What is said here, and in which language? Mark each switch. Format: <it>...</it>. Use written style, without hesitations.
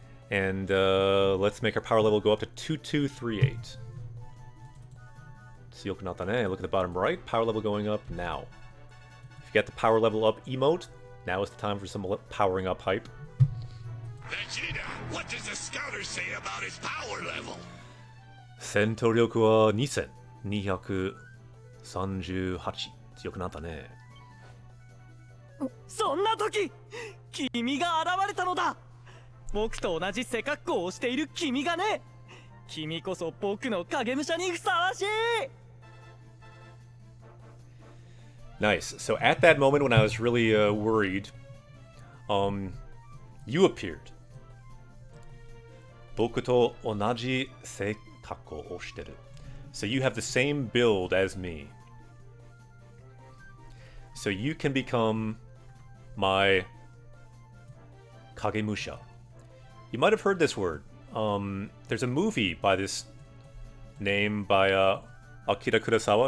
<en>And let's make our power level go up to 2238. Look at the bottom right, power level going up now. If you get the power level up emote, now is the time for some powering up hype. Vegeta, what does the scouter say about his power level?</en> <ja>戦闘力は2238強くなったね。そんな時君が現れたのだ。僕と同じ背格好をしている君がね。君こそ僕の影武者にふさわしい。</ja> <en>Nice. So at that moment when I was really worried, you appeared.</en> <ja>僕と同じ性格をしてる.</ja> <en>So you have the same build as me. So you can become my Kagemusha. You might have heard this word. There's a movie by this name by Akira Kurosawa.</en>